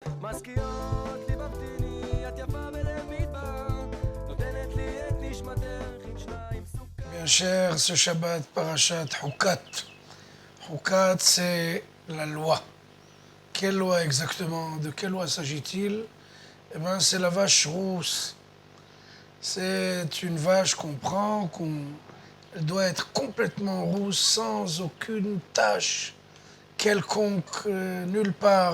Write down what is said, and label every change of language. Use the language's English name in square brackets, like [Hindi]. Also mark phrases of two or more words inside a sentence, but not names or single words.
[Hebrew] מזכירות ליבבתיני, את יפה בלב מדבר, נותנת לי את נשמתך עם שניים סוכר. [French] Bien cher, ce Shabbat, Parashat Hukat. Hukat, c'est la loi. Quelle loi exactement? De quelle loi s'agit-il? Eh bien, c'est la vache rousse. C'est une vache qu'on prend, elle doit être complètement rousse, sans aucune tache quelconque, nulle part.